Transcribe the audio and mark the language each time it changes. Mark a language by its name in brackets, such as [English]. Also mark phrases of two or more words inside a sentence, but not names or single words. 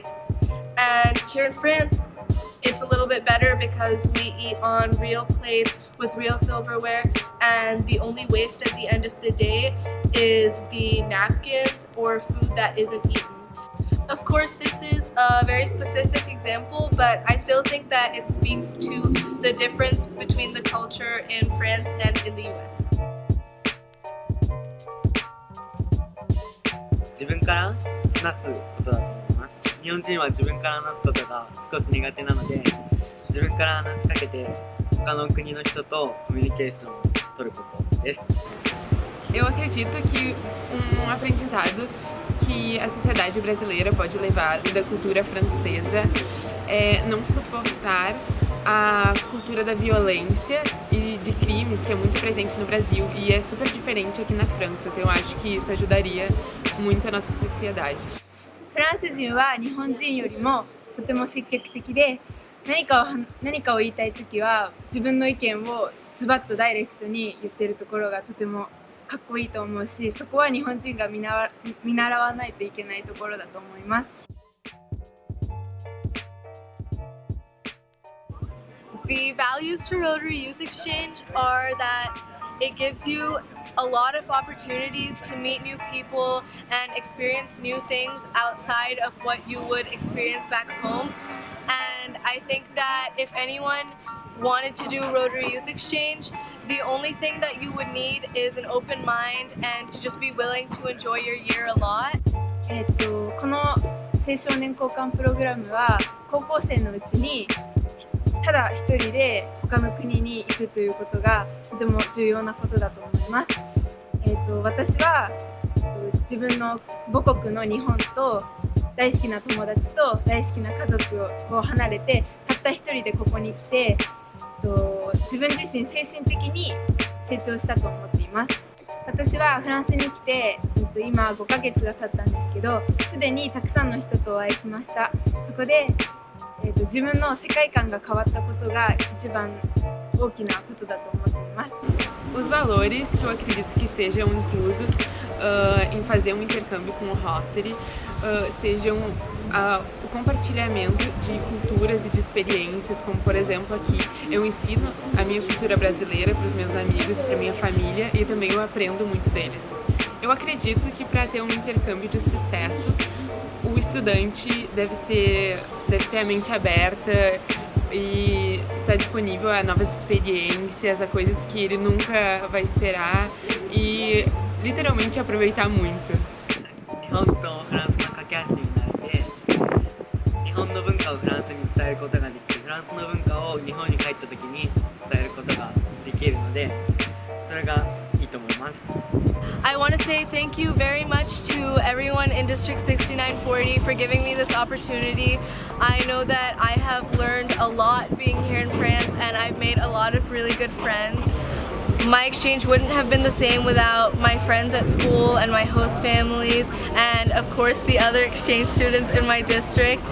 [English] And here in France, it's a little bit better because we eat on real plates with real silverware, and the only waste at the end of the day is the napkins or food that isn't eaten. Of course, this is a very specific example, but I still think that it speaks to the difference between the culture in France and in the US. [Japanese] 自分から話すことだと思います。日本人は自分から話すことが少し苦手なので、自分から話しかけて他の国の人とコミュニケーションを取ることです。 [Portuguese] Eu acredito que aprendizado que a sociedade brasileira pode levar da cultura francesa é não suportar a cultura da violência e de crimes que é muito presente no Brasil e é super diferente aqui na França. Então eu acho que isso ajudaria muito a nossa sociedade. [Japanese] フランス人は日本人よりもとても積極的で、何かを言いたいときは自分の意見をズバッとダイレクトに言ってるところがとてもかっこいいと思うし、そこは日本人が見習わないといけないところだと思います。 [English] The values to Rotary Youth Exchange are that it gives you a lot of opportunities to meet new people and experience new things outside of what you would experience back home. And I think that if anyone wanted to do Rotary Youth Exchange, the only thing that you would need is an open mind and to just be willing to enjoy your year a lot. [Japanese] この青少年交換プログラムは高校生のうちにただ一人で他の国に行くということがとても重要なことだと思います。私は自分の母国の日本と大好きな友達と大好きな家族を離れてたった一人でここに来て自分自身精神的に成長したと思っています。私はフランスに来て今5ヶ月が経ったんですけど、すでにたくさんの人とお会いしました。そこで自分の世界観が変わったことが一番大きなことだと思っています。 [Portuguese] Os valores que eu acredito que estejam inclusos em fazer intercâmbio com o Rotary sejam o compartilhamento de culturas e de experiências, como por exemplo aqui eu ensino a minha cultura brasileira para os meus amigos e para minha família e também eu aprendo muito deles. Eu acredito que para ter intercâmbio de sucesso, o estudante deve ter a mente aberta e estar disponível a novas experiências, a coisas que ele nunca vai esperar e literalmente aproveitar muito. [Japanese] 日本とフランスの架け橋になれて、日本の文化をフランスに伝えることができて、フランスの文化を日本に帰った時に伝えることができるので、それがいいと思います。 [English] I want to say thank you very much to everyone in District 6940 for giving me this opportunity. I know that I have learned a lot being here in France and I've made a lot of really good friends. My exchange wouldn't have been the same without my friends at school and my host families and of course the other exchange students in my district.